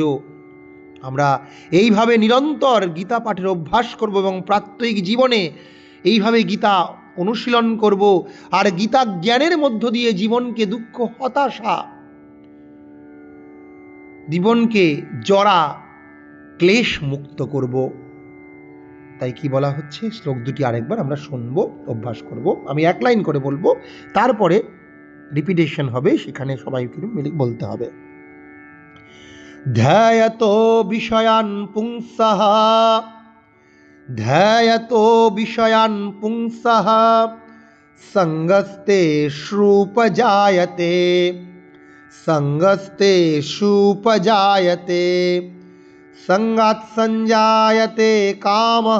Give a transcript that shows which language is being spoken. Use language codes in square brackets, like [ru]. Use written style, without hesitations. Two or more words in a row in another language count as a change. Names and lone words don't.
[bn] আমরা এইভাবে নিরন্তর গীতা পাঠের অভ্যাস করব এবং প্রাত্যহিক জীবনে এইভাবে গীতা অনুশীলন করব, আর গীতা জ্ঞানের মধ্য দিয়ে জীবনকে দুঃখ, হতাশা, জীবনকে জড়া ক্লেশ মুক্ত করব। তাই কি বলা হচ্ছে, শ্লোক দুটি আরেকবার আমরা শুনবো, অভ্যাস করব। আমি এক লাইন করে বলবো, তারপরে রিপিটেশন হবে, সেখানে সবাই কিন্তু মিলে বলতে হবে। [sa] ধ্যায়তো বিষয়ান পুংসঃ, ধ্যায়তো বিষয়ান পুংসঃ, সঙ্গস্তেষূপজায়তে, সঙ্গস্তেষূপজায়তে, সঙ্গাৎ সঞ্জায়তে কামঃ,